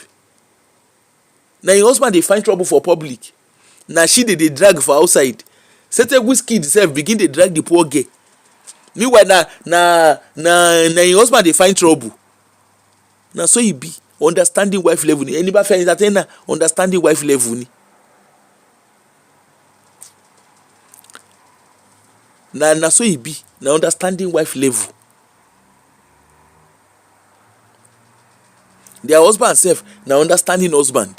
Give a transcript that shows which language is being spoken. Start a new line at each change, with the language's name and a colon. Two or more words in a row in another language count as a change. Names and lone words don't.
Nigerian Pidgin: Na im husband dey find trouble for public. Na she dey drag for outside. Certain Wizkid sef begin dey drag the poor girl. Meanwhile na im husband dey find trouble. Na so e be. Understanding wife level ni.
Yoruba: Ẹni bá fẹ́ entertainer,
Nigerian Pidgin: understanding wife level ni. Na so e be. Na understanding wife level. Their husband sef na understanding husband.